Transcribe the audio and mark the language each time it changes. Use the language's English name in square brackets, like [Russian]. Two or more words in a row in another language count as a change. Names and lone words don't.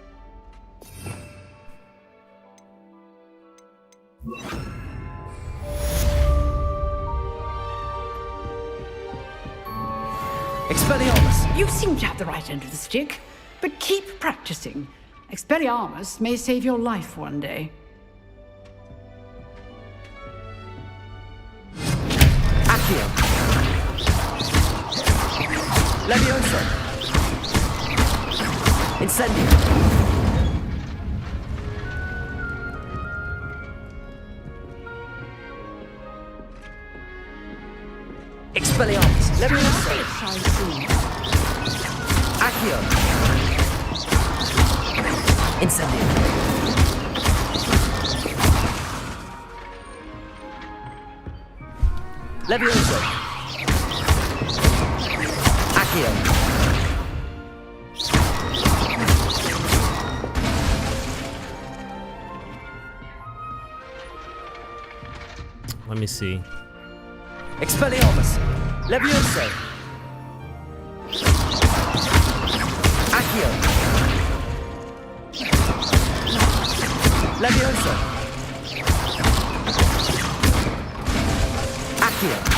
[English] Expelliarmus! You seem to have the right end of the stick, but keep practicing. Expelliarmus may save your life one day. Accio! Levioso! Incendio! Expelliarmus! Levioso! Accio! Incendio! Levioso! Accio! Let me see. Expelliarmus! Levioso! Accio! Levioso! Accio!